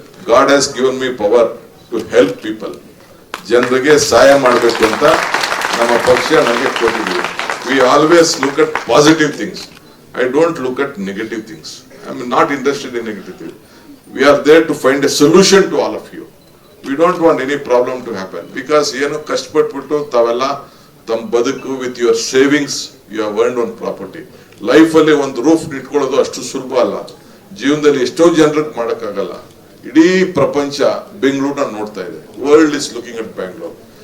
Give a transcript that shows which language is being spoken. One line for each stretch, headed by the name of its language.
English: God has given me power to help people.
Kannada: ಜನರಿಗೆ ಸಹಾಯ ಮಾಡಬೇಕು ಅಂತ ನಮ್ಮ ಪಕ್ಷ ನನಗೆ ಕೊಟ್ಟಿದ್ದೀವಿ.
English: We always look at positive things. I don't look at negative things. I am not interested in negative things. We are there to find a solution to all of you. We don't want any problem to happen, because
Kannada: ಏನು ಕಷ್ಟಪಟ್ಬಿಟ್ಟು ತಾವೆಲ್ಲ ತಮ್ಮ ಬದುಕು
English: With your savings you have earned one property.
Kannada: Life ಅಲ್ಲಿ ಒಂದು roof ಇಟ್ಕೊಳ್ಳೋದು ಅಷ್ಟು ಸುಲಭ ಅಲ್ಲ. ಜೀವನದಲ್ಲಿ ಎಷ್ಟೋ ಜನರಿಗೆ ಮಾಡಕ್ಕಾಗಲ್ಲ. ಇಡೀ ಪ್ರಪಂಚ ಬೆಂಗಳೂರನ್ನ ನೋಡ್ತಾ ಇದೆ.
English: World is looking at Bangalore.